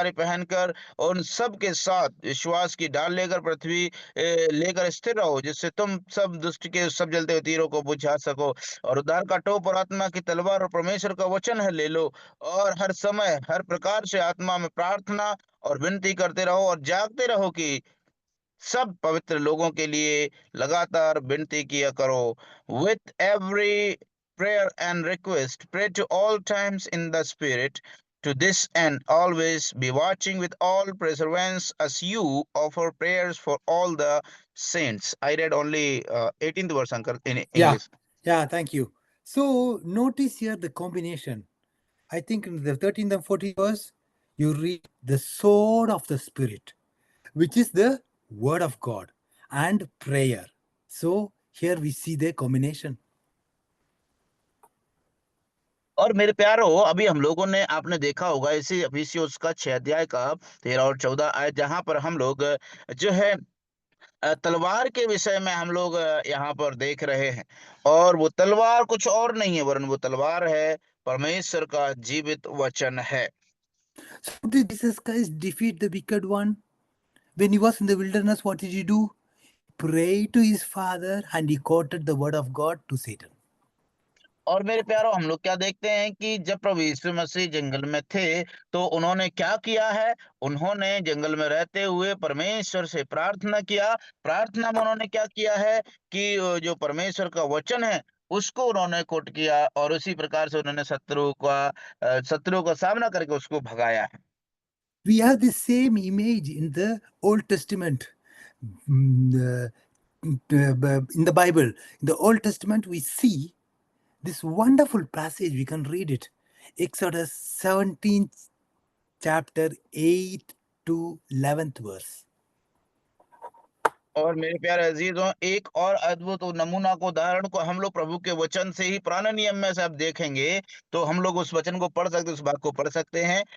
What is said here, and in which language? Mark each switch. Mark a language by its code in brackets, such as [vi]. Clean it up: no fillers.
[hi] गिरफ्तारी पहनकर उन सब के साथ विश्वास की ढाल लेकर पृथ्वी लेकर स्थिर रहो, जिससे तुम सब दुष्ट के सब जलते हुए तीरों को बुझा सको। और उद्धार का टोप और आत्मा की तलवार और परमेश्वर का वचन है ले लो, और हर समय हर प्रकार से आत्मा में प्रार्थना और विनती करते रहो और जागते रहो कि सब पवित्र लोगों के लिए लगातार विनती किया करो। [en] With every prayer and request pray to all times in the spirit, to this end always be watching with all perseverance as you offer prayers for all the saints. I read only 18th verse, Uncle, in English. Yeah, thank you. So notice here the combination. I think in the 13th and 14th verse, you read the sword of the Spirit, which is the word of God, and prayer. So here we see the combination. [hi] और मेरे प्यारो, अभी हम लोगों ने आपने देखा होगा इसी अफिसियोस का 6 अध्याय का 13 और 14 आयत, जहां पर हम लोग जो है तलवार के विषय में हम लोग यहाँ पर देख रहे हैं। और वो तलवार कुछ और नहीं है वरन वो तलवार है परमेश्वर का जीवित वचन है। [en] So did Jesus Christ defeat the wicked one? When he was in the wilderness, what did he do? Prayed to his Father and he quoted the word of God to Satan. [hi] और मेरे प्यारो, हम लोग क्या देखते हैं कि जब प्रभु यीशु मसीह जंगल में थे तो उन्होंने क्या किया है, उन्होंने जंगल में रहते हुए परमेश्वर से प्रार्थना किया। प्रार्थना में उन्होंने क्या किया है कि जो परमेश्वर का वचन है उसको उन्होंने कोट किया, और उसी प्रकार से उन्होंने शत्रुओं का सामना करके उसको भगाया है। [en] We have the same image in the Old Testament. In the Bible, in the Old Testament, we see this wonderful passage. We can read it. Exodus 17th chapter 8 to 11th verse. [hi] और मेरे प्यारे अजीजों, एक और अद्भुत नमूना को उदाहरण को हम लोग प्रभु के वचन से ही पुराने नियम में से आप देखेंगे तो हम लोग उस वचन को पढ़ सकते, उस बात को पढ़ सकते हैं।